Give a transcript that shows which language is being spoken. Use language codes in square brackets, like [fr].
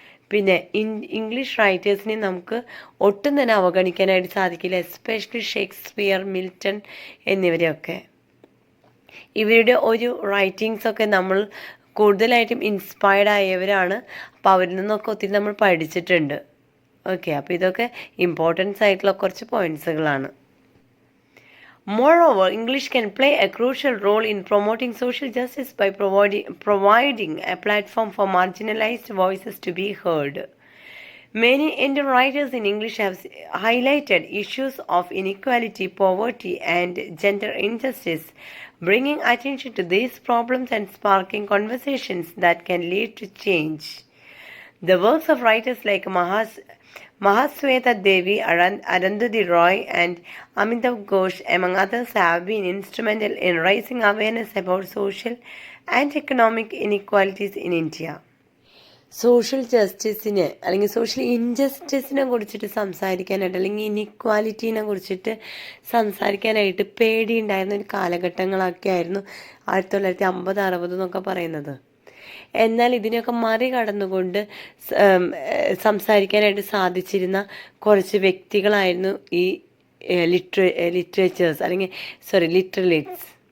[ml] പിന്നെ ഇംഗ്ലീഷ് റൈറ്റേഴ്സിനെ നമുക്ക് ഒട്ടും തന്നെ അവഗണിക്കാനായിട്ട് സാധിക്കില്ല, എസ്പെഷ്യലി ഷേക്സ്പിയർ, മിൽട്ടൺ എന്നിവരെയൊക്കെ. ഇവരുടെ ഒരു റൈറ്റിങ്സൊക്കെ നമ്മൾ കൂടുതലായിട്ടും ഇൻസ്പയർഡ് ആയവരാണ്. അപ്പോൾ അവരിൽ നിന്നൊക്കെ ഒത്തിരി നമ്മൾ പഠിച്ചിട്ടുണ്ട്. ഓക്കെ, അപ്പോൾ ഇതൊക്കെ ഇമ്പോർട്ടൻസ് ആയിട്ടുള്ള കുറച്ച് പോയിൻറ്റ്സുകളാണ്. [en] Moreover, English can play a crucial role in promoting social justice by providing a platform for marginalized voices to be heard. Many Indian writers in English have highlighted issues of inequality, poverty, and gender injustice, bringing attention to these problems and sparking conversations that can lead to change. The works of writers like Mahasweta Devi, Arundhati Roy, and Amitav Ghosh, among others, have been instrumental in raising awareness about social and economic inequalities in India. [ml] Social ജസ്റ്റിസിനെ അല്ലെങ്കിൽ social ഇൻജസ്റ്റിസിനെ കുറിച്ചിട്ട് സംസാരിക്കാനായിട്ട് അല്ലെങ്കിൽ ഇനിക്വാലിറ്റീനെ കുറിച്ചിട്ട് സംസാരിക്കാനായിട്ട് പേടിയുണ്ടായിരുന്ന ഒരു കാലഘട്ടങ്ങളൊക്കെ ആയിരുന്നു 1950-60 എന്നൊക്കെ പറയുന്നത്. എന്നാൽ ഇതിനെയൊക്കെ മറികടന്നുകൊണ്ട് സംസാരിക്കാനായിട്ട് സാധിച്ചിരുന്ന കുറച്ച് വ്യക്തികളായിരുന്നു ഈ ലിറ്ററേച്ചേഴ്സ് അല്ലെങ്കിൽ ലിറ്ററേറ്റ്സ്.